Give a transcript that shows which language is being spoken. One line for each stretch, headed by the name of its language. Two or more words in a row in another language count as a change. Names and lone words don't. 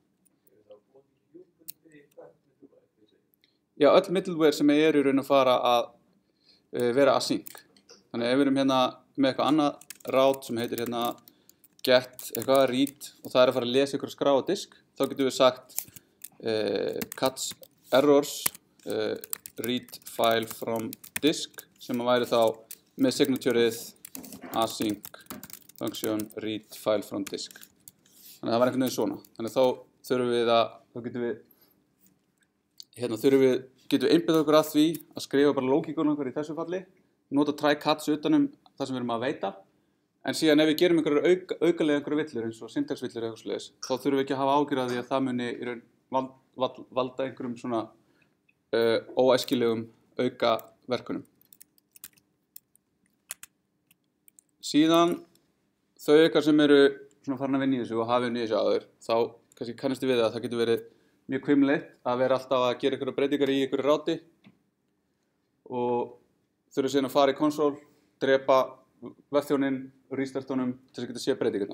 Icelandic: Já, öll middleware sem í raun að fara að vera async. Þannig að ef við erum hérna með eitthvað annað rát sem heitir hérna get eitthvað read og það að fara að lesa ykkur skrá á disk, þá getum við sagt
English: catch errors read file from disk
Icelandic: sem að væri þá með signatureið
English: async function read file from disk.
Icelandic: Þannig að það var einhvern veginn svona. Þannig að þá þurfum við að, þá getum við getum við einbeitt okkur að því að skrifa bara lógíkuna okkur í þessu falli, nota
English: try catch
Icelandic: utanum það sem við erum að veita, en síðan ef við gerum aukalega einhverja villur eins og syntaxvillur eða eitthvað svoleiðis, þá þurfum við ekki að hafa ágjörð af því að það muni í raun valda einhverjum svona óæskilegum aukaverkunum. Síðan þau ykkar sem eru svona farin að vinna í þessu og hafa unnið þessu áður, þá kannski kannastu við að það getur verið mjög hvimleitt að vera alltaf að gera einhverja breytingar í einhverju ráti og þurfa síðan að fara í konsól, drepa vefþjóninn og restarta honum til þess að geta séð breytingarnar.